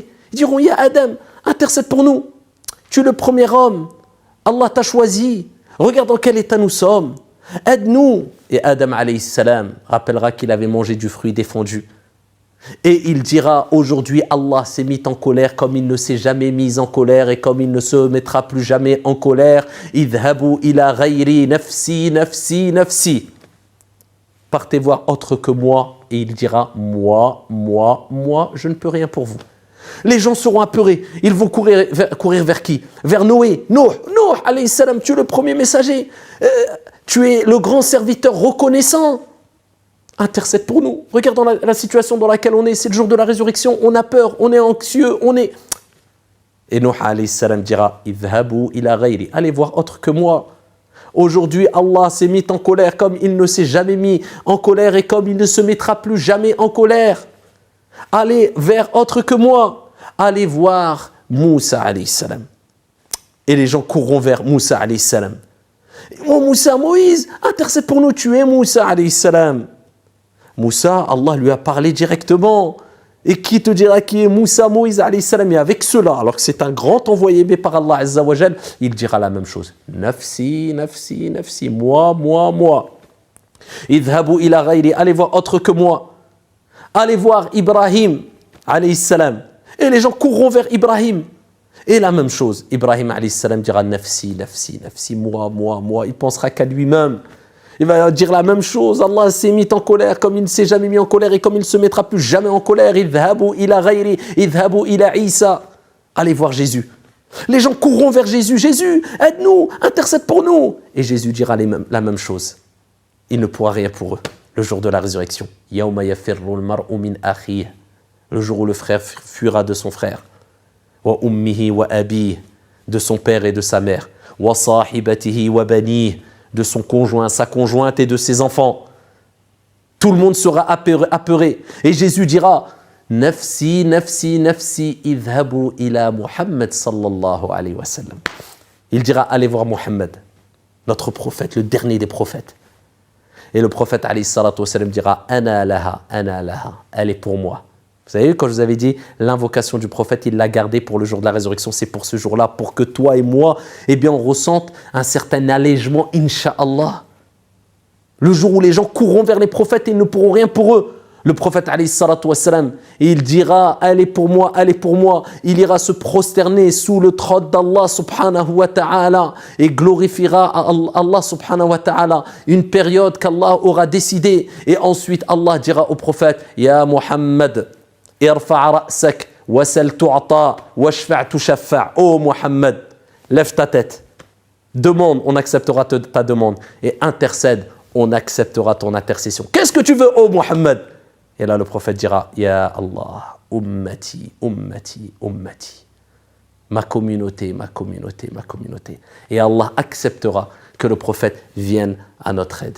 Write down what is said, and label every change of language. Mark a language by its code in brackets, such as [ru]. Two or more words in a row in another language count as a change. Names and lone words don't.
[fr] Ils diront, ya Adam, intercède pour nous. Tu es le premier homme, Allah t'a choisi, regarde dans quel état nous sommes, aide-nous. Et Adam [ar] عليه السلام [fr] rappellera qu'il avait mangé du fruit défendu. Et il dira, aujourd'hui Allah s'est mis en colère comme il ne s'est jamais mis en colère et comme il ne se mettra plus jamais en colère. [ar] اذهبوا إلى غيري نفسي، نفسي، نفسي. [fr] Partez voir autre que moi. Et il dira, moi, je ne peux rien pour vous. Les gens seront apeurés. Ils vont courir vers qui? Vers Noé. [ar] نوح، عليه السلام, [fr] tu es le premier messager. Tu es le grand serviteur reconnaissant. Intercède pour nous. Regardons la situation dans laquelle on est. C'est le jour de la résurrection. On a peur, on est anxieux, on est... [ar] Et نوح عليه السلام dira, اذهبوا إلى غيري. [fr] Allez voir autre que moi. Aujourd'hui, Allah s'est mis en colère comme il ne s'est jamais mis en colère et comme il ne se mettra plus jamais en colère. Allez vers autre que moi. Allez voir Moussa [ar] عليه السلام. [fr] Et les gens courront vers Moussa [ar] عليه السلام. [fr] Oh Moussa, Moïse, intercède pour nous, tu es Moussa [ar] عليه السلام. [fr] Moussa, Allah lui a parlé directement. Et qui te dira qui est Moussa, Moïse [ar] عليه السلام? [fr] Et avec cela, alors que c'est un grand envoyé par Allah [ar] عز وجل, [fr] il dira la même chose. [ar] نفسي، نفسي، نفسي, moi. اذهبوا إلى غيري, [fr] allez voir autre que moi. Allez voir Ibrahim [ar] عليه السلام. [fr] Et les gens courront vers Ibrahim. Et la même chose, [ar] إبراهيم عليه السلام dira نفسي، نفسي، نفسي, [fr] moi. Il pensera qu'à lui-même. Il va dire la même chose. Allah s'est mis en colère comme il ne s'est jamais mis en colère et comme il ne se mettra plus jamais en colère. [ar] اذهبوا إلى غيري، اذهبوا إلى عيسى. [fr] Allez voir Jésus. Les gens courront vers Jésus. Jésus, aide-nous, intercède pour nous. Et Jésus dira la même chose. Il ne pourra rien pour eux. Le jour de la résurrection. [ar] يوم يفر المرء من أخيه. [fr] Le jour où le frère fuira de son frère. [ar] وأمه وأبيه. [fr] De son père et de sa mère. [ar] وصاحبته وبنيه. [fr] De son conjoint, sa conjointe et de ses enfants. Tout le monde sera apeuré. Et Jésus dira, [ar] نفسي، نفسي، نفسي، اذهبوا إلى محمد صلى الله عليه وسلم. [fr] Il dira, allez voir Muhammad, notre prophète, le dernier des prophètes. Et le prophète [ar] عليه الصلاة والسلام [fr] dira, [ar] أنا لها, [fr] elle est pour moi. Vous savez, quand je vous avais dit, l'invocation du prophète, il l'a gardée pour le jour de la résurrection, c'est pour ce jour-là, pour que toi et moi, eh bien, on ressente un certain allègement, [ar] إن شاء الله. [fr] Le jour où les gens courront vers les prophètes et ils ne pourront rien pour eux. Le prophète, [ar] عليه الصلاة والسلام, [fr] il dira, elle est pour moi. Il ira se prosterner sous le trône d'Allah [ar] سبحانه وتعالى [fr] et glorifiera Allah [ar] سبحانه وتعالى [fr] une période qu'Allah aura décidée. Et ensuite, Allah dira au prophète, [ar] يا محمد، ارفع رأسك، وسل تعطه، واشفع تشفع'. [fr] Oh Muhammad, lève ta tête. Demande, on acceptera ta demande. Et intercède, on acceptera ton intercession. Qu'est-ce que tu veux, oh Muhammad? Et là, le prophète dira, [ar] يا الله، أمتي. [fr] Ma communauté. Et Allah acceptera que le prophète vienne à notre aide.